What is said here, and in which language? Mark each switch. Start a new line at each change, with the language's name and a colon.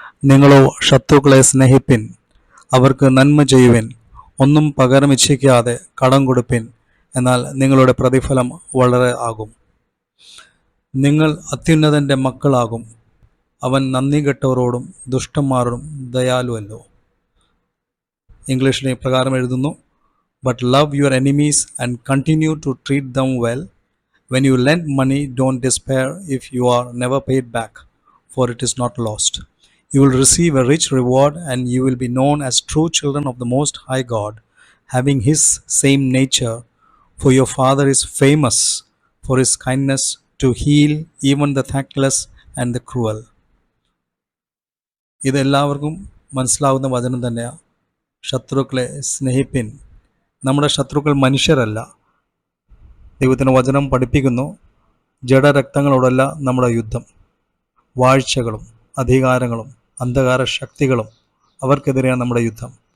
Malayalam: നിങ്ങളോ ശത്രുക്കളെ സ്നേഹിപ്പിൻ, അവർക്ക് നന്മ ചെയ്യുവിൻ, ഒന്നും പകരം ഇച്ഛിക്കാതെ കടം കൊടുപ്പിൻ, എന്നാൽ നിങ്ങളുടെ പ്രതിഫലം വളരെ ആകും. നിങ്ങൾ അത്യുന്നതൻ്റെ മക്കളാകും. അവൻ നന്ദി കെട്ടവരോടും ദുഷ്ടന്മാരോടും ദയാലുവല്ലോ. ഇംഗ്ലീഷിൽ ഇപ്രകാരം എഴുതുന്നു:
English: But love your enemies and continue to treat them well. When you lend money, don't despair if you are never paid back, for it is not lost. You will receive a rich reward, and you will be known as true children of the Most High God, having His same nature, for your Father is famous for His kindness to heal even the thankless and the cruel.
Malayalam: ഇതെല്ലാവർക്കും മനസ്സിലാവുന്ന വചനം തന്നെയാണ്. ശത്രുക്കളെ സ്നേഹിപ്പിൻ. നമ്മുടെ ശത്രുക്കൾ മനുഷ്യരല്ല. ദൈവത്തിൻ്റെ വചനം പഠിപ്പിക്കുന്നു, ജഡരക്തങ്ങളോടല്ല നമ്മുടെ യുദ്ധം, വാഴ്ചകളും അധികാരങ്ങളും അന്ധകാര ശക്തികളും അവർക്കെതിരെയാണ് നമ്മുടെ യുദ്ധം.